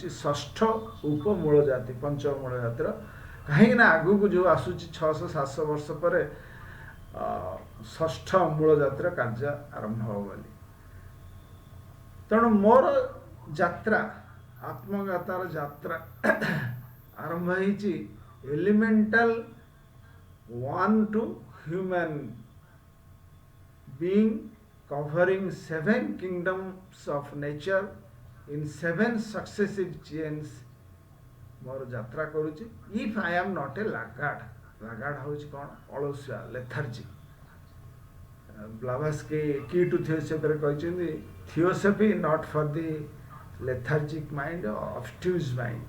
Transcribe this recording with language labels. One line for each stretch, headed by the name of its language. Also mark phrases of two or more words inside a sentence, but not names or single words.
Odia: ଷଷ୍ଠ ଉପମୂଳ ଜାତି, ପଞ୍ଚମ ମୂଳ ଜାତିର, କାହିଁକିନା ଆଗକୁ ଯେଉଁ ଆସୁଛି 600-700 ବର୍ଷ ପରେ ଷଷ୍ଠ ମୂଳ ଜାତିର କାର୍ଯ୍ୟ ଆରମ୍ଭ ହେବ ବୋଲି। ତେଣୁ ମୋର ଯାତ୍ରା, ଆତ୍ମଜ୍ଞାତାର ଯାତ୍ରା ଆରମ୍ଭ ହେଇଛି ଏଲିମେଣ୍ଟାଲ
English: 1 to human being, covering 7 kingdoms of nature in 7 successive chains।
Odia: ମୋର ଯାତ୍ରା କରୁଛି।
English: If I am not a laggard, laggard
Odia: ହେଉଛି କ'ଣ, ଅଳସୁଆ, ଲେଥାର୍ଜି।
English: Blavatsky Key to Theosophyରେ କହିଛନ୍ତି, Theosophy not for the lethargic mind, obtuse mind.